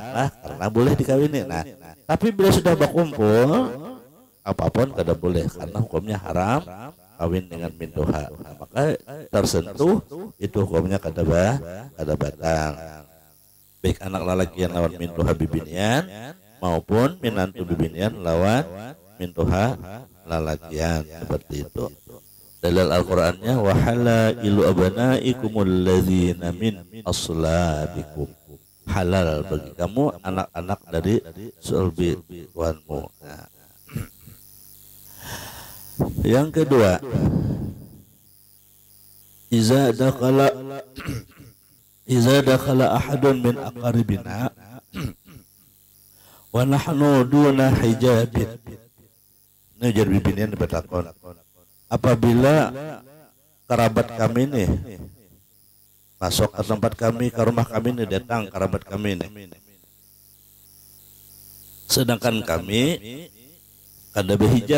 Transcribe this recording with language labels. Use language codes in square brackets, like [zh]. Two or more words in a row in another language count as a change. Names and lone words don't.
[bjn] Nah, karena boleh dikawini. Nah, tapi bila sudah berkumpul, apapun kada boleh karena hukumnya haram kawin dengan mintuha. Nah, maka tersentuh itu hukumnya kada batal. Baik anak lelaki yang lawan mintuha bibinian maupun minantu bibinian lawan mintuha lelakian seperti itu. Dalil Al-Qur'annya [ar] وحلائل أبنائكم الذين من أصلابكم, [bjn] halal bagi kamu anak-anak dari sulbi tuanmu. Nah. Yang kedua, [ar] إذا دخل أحد من أقاربنا ونحن دون حجاب. [bjn] Ini jadi bibinian bertakon. Apabila kerabat kami nih masuk ke tempat kami, ke rumah kami nih, datang kerabat kami nih, sedangkan kami kada berhijab.